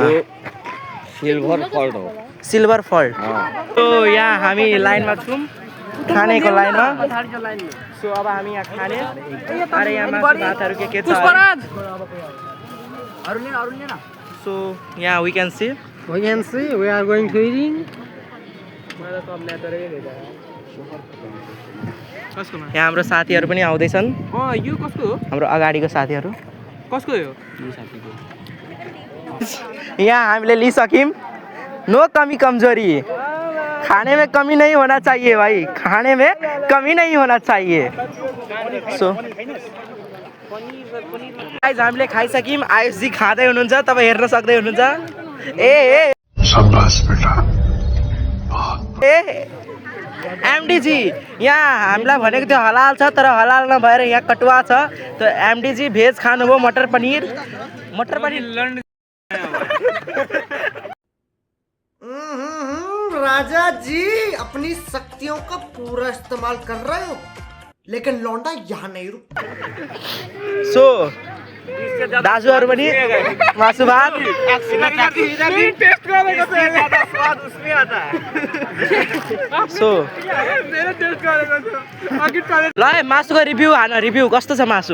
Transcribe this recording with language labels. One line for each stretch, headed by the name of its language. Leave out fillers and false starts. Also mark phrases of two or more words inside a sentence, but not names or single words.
Nepali: सिल्भर फल्ट हो। सिल्भर फल्ट। सो यहाँ हामी लाइनमा छौँ खानेको लाइनमा। सो अब हामी यहाँ खाने। अरे यहाँ मासु भातहरू के छ?
English: सो यहाँ we can see we are going to eating.
Nepali: यहाँ हाम्रो साथीहरू पनि आउँदैछन्। यो कसको हो? हाम्रो अगाडिको साथीहरू। कसको हो? यहाँ हामीले लिइसक्यौँ।
Hindi: नो कमी कमजोरी, खाने में कमी नहीं होना चाहिए भाई, खाने में कमी नहीं होना चाहिए।
Nepali: सो गाइस हामीले खाइसक्यौँ। आयुषजी खाँदै हुनुहुन्छ, तपाईँ हेर्न सक्दै हुनुहुन्छ। ए शाबाश बेटा। ए एमडीजी यहाँ हामीलाई भनेको थियो हलाल छ तर हलाल नभएर यहाँ कटुवा छ। त एमडीजी भेज खानुभयो मटर पनीर
Hindi: राजा जी अपनी शक्तियों का पूरा इस्तेमाल कर रहे हो लेकिन लौंडा यहाँ नहीं रुक।
Nepali: सो दाजुहरू पनि मासु भात। सो ल है मासुको रिभ्यू हान। रिभ्यू कस्तो छ मासु?